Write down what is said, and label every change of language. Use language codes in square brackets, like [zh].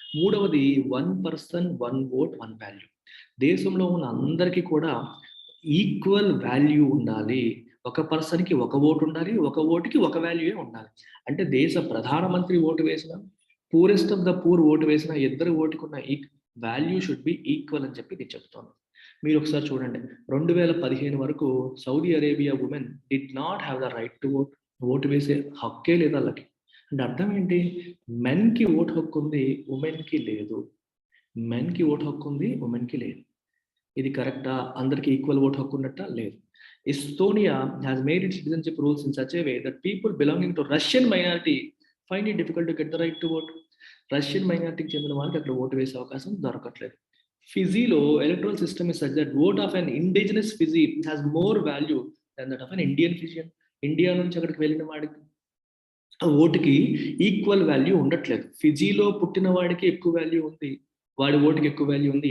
[en] మూడవది 1 person 1 vote 1 value. [te] దేశంలో ఉన్న అందరికీ కూడా ఈక్వల్ వాల్యూ ఉండాలి. ఒక పర్సన్కి ఒక ఓటు ఉండాలి, ఒక ఓటుకి ఒక వాల్యూయే ఉండాలి. అంటే దేశ ప్రధానమంత్రి ఓటు వేసిన, [en] poorest of the poor [te] vote వేసిన, ఇద్దరు ఓటుకున్న వాల్యూ [en] should be equal [te] అని చెప్పి ఇది చెప్తోంది. మీరు ఒకసారి చూడండి, 2015 వరకు [en] Saudi Arabia women did not have the right to vote. [te] Vote వేసే హక్కే లేదు వాళ్ళకి. అంటే అర్థం ఏంటి? మెన్కి ఓటు హక్కు ఉంది, ఉమెన్కి లేదు. మెన్కి ఓటు హక్కు ఉంది, ఉమెన్కి లేదు. ఇది కరెక్టా? అందరికీ ఈక్వల్ ఓటు హక్కు ఉన్నట్ట? లేదు. [en] Estonia has made its citizenship rules in such a way that people belonging to Russian minority find it difficult to get the right to vote. [te] Russian మైనారిటీకి చెందిన వాళ్ళకి అక్కడ ఓటు వేసే అవకాశం దొరకట్లేదు. [en] ఫిజీలో electoral system is such that vote of an indigenous Fiji has more value than that of an Indian Fijian. [te] India నుంచి అక్కడికి వెళ్ళిన వాడికి ఆ ఓటుకి ఈక్వల్ వాల్యూ ఉండట్లేదు. ఫిజీలో పుట్టిన వాడికి ఎక్కువ వాల్యూ ఉంది, వాడి ఓటుకి ఎక్కువ వాల్యూ ఉంది.